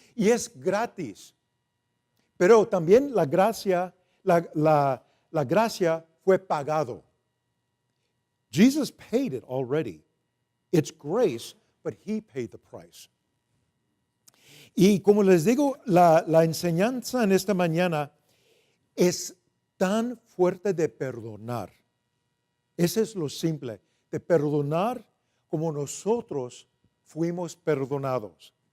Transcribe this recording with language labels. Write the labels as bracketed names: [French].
[Spanish] Y es gratis. Pero también la gracia, la gracia fue pagado. [English] Jesus paid it already. It's grace, but He paid the price. [Spanish] Y como les digo, la enseñanza en esta mañana es tan fuerte de perdonar. Ese es lo simple, de perdonar como nosotros fuimos perdonados.